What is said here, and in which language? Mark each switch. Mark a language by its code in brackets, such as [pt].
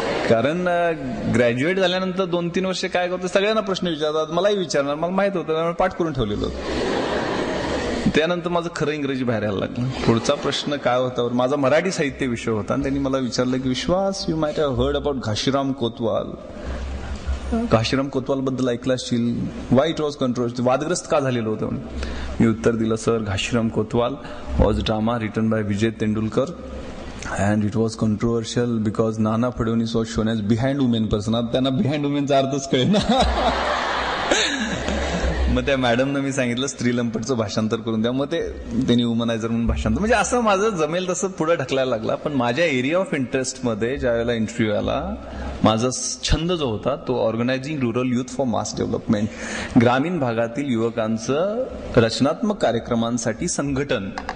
[mr] कारण ग्रॅज्युएट झाल्यानंतर 2-3 वर्ष काय करतो, सगळ्यांना प्रश्न विचारतात, मलाही विचारणार, मला माहित होतं, त्यामुळे पाठ करून ठेवलेलं होतं. त्यानंतर माझं खरं इंग्रजी बाहेर यायला लागलं. पुढचा प्रश्न काय होता, माझा मराठी साहित्य विषय होता आणि त्यांनी मला विचारलं की विश्वास, [en] You might have heard about Ghashiram Kotwal. [mr] Ghashiram Kotwal बद्दल ऐकलं असशील, [en] why it was controversy, [mr] वादग्रस्त का झालेलं होतं. मी उत्तर दिलं, [en] Sir Ghashiram Kotwal was drama written by Vijay Tendulkar and it was controversial because Nana Fadnavis was shown as behind women person. [mr] आता त्यांना बिहाइंड वुमेनचा अर्थच कळेल ना. मग त्या मॅडमनं मी सांगितलं स्त्री लंपटचं भाषांतर करून द्या. मग त्यांनी वुमनायझर म्हणून भाषांतर, म्हणजे असं माझं जमेल तसं पुढे ढकलायला लागला. पण माझ्या एरिया ऑफ इंटरेस्ट मध्ये ज्या वेळेला इंटरव्ह्यू आला, माझा छंद जो होता तो [en] organising rural youth for mass development, [mr] ग्रामीण भागातील युवकांचं रचनात्मक कार्यक्रमांसाठी संघटन.